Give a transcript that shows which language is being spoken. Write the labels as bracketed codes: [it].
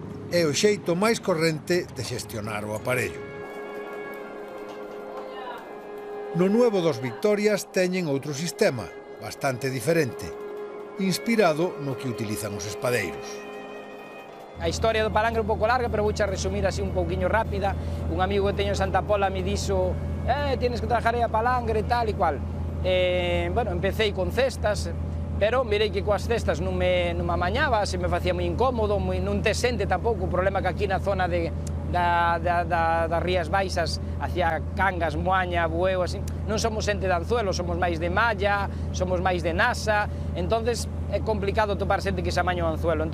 [gl] É o xeito máis corrente de xestionar o aparello. No nuevo 2 Victorias teñen outro sistema, bastante diferente, inspirado no que utilizan os espadeiros. A historia do palangre é un pouco larga, pero vouche resumir así un pouquiño rápida. Un amigo que teño en Santa Pola me dixo [es] tienes que trabajar aí a palangre e tal e cual. [gl] Bueno, [es] empecé con cestas, [gl] pero mirei que coas cestas non me amañaba, se me facía moi incómodo, non te sente tampouco, o problema que aquí na zona das Rías Baixas, hacia Cangas, Moaña, Bueu, así, non somos xente de anzuelo, somos máis de malla, somos máis de nasa, entonces é complicado topar xente que se amaña o anzuelo.